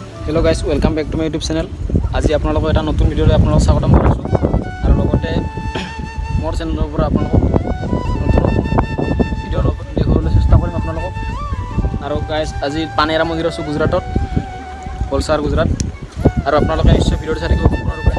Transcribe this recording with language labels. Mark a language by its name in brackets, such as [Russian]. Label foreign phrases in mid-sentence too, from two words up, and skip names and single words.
[English] Hello guys, welcome back to my YouTube channel. [Hindi] आज आपलोगों [Assamese] এটা নতুন ভিডিওলৈ আপোনালোকক স্বাগতম কৰিছোঁ আৰু লগতে মোৰ চেনেলৰ পৰা আপোনালোকক নতুন ভিডিও দেখুৱাবলৈ চেষ্টা কৰিম আপোনালোকক। আৰু গাইস আজি পানেৰা মন্দিৰ আছে গুজৰাটত, বলসাৰ গুজৰাট, আৰু আপোনালোকে নিশ্চয় ভিডিওটো চাই থাকিব সম্পূৰ্ণৰূপে।